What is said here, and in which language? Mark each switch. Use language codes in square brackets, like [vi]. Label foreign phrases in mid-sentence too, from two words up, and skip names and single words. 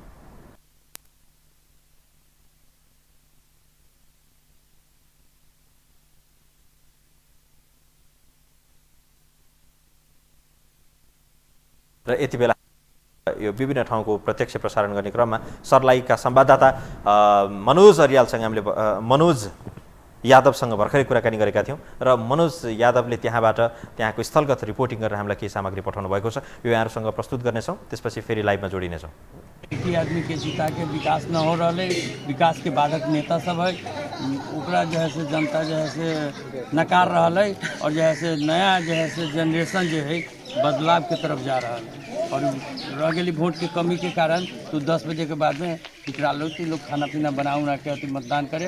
[ne] र यति बेला यो विभिन्न ठाउँको प्रत्यक्ष प्रसारण गर्ने क्रममा सर्लाहीका संवाददाता मनोज अर्यालसँग हामीले मनोज यादवसँग भर्खरै कुराकानी गरेका थियौँ र मनोज यादवले त्यहाँको स्थलगत रिपोर्टिङ गरेर हामीलाई केही सामग्री पठाउनु भएको छ। यो यहाँहरूसँग प्रस्तुत गर्नेछौँ, त्यसपछि फेरि लाइभमा जोडिनेछौँ। [hi] एक ही आदमी के चिता के विकास न हो रहा है, विकास के बाधक नेता सब है, ओकरा जो है से जनता जो है से नकार रहा है और जो है से नया जो है से जनरेशन जो है बदलाव की तरफ जा रहा है और रह गई वोट की कमी के कारण तो 10 बजे के बाद में पिछड़ा लोग खाना पीना बना के अति मतदान करे।